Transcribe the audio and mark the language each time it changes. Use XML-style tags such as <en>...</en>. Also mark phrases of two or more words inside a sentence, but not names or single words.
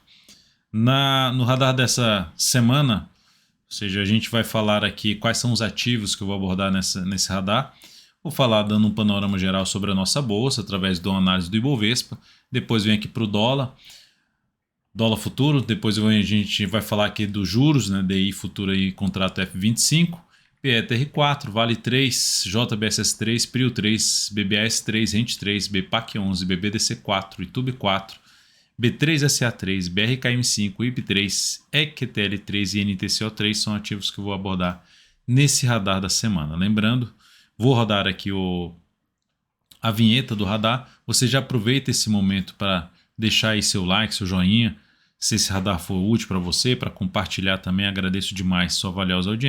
<pt>No radar dessa semana, ou seja, a gente vai falar aqui quais são os ativos que eu vou abordar nesse radar. Vou falar dando um panorama geral sobre a nossa bolsa, através de uma análise do Ibovespa. Depois vem aqui para o dólar futuro. Depois a gente vai falar aqui dos juros, né, DI futuro aí, contrato F25. PETR4, Vale 3, JBSS3, PRIO 3, BBAS3, Rente 3, BPAC11, BBDC4, Itube 4, B3SA3, BRKM5, IP3, EQTL3 e NTCO3 são ativos que eu vou abordar nesse radar da semana. Lembrando, vou rodar aqui a vinheta do radar. Você já aproveita esse momento para deixar aí seu like, seu joinha. Se esse radar for útil para você, para compartilhar também, agradeço demais sua valiosa audiência.</pt>